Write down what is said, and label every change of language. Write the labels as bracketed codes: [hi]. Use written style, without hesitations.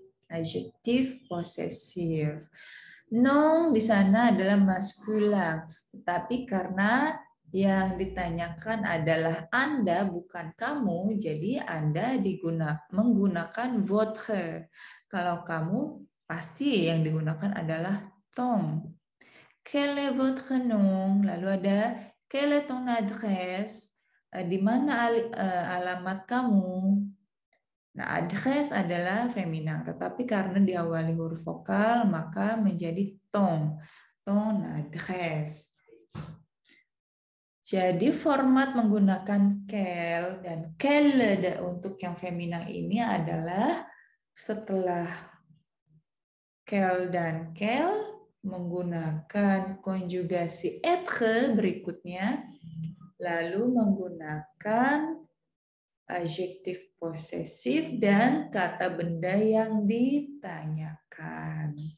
[id] Adjektif posesif. Non di sana adalah maskulin, tetapi karena yang ditanyakan adalah Anda bukan kamu, jadi Anda menggunakan votre. Kalau kamu pasti yang digunakan adalah ton. [fr] Quel est votre nom? [id] Lalu ada [fr] quelle est ton adresse? [id] Di mana alamat kamu? Nah, adresse adalah feminin, tetapi karena diawali huruf vokal, maka menjadi ton. [fr] Ton adresse. [id] Jadi format menggunakan quel dan quelle untuk yang feminin ini adalah setelah quel dan quelle menggunakan konjugasi être berikutnya, lalu menggunakan adjektif posesif dan kata benda yang ditanyakan.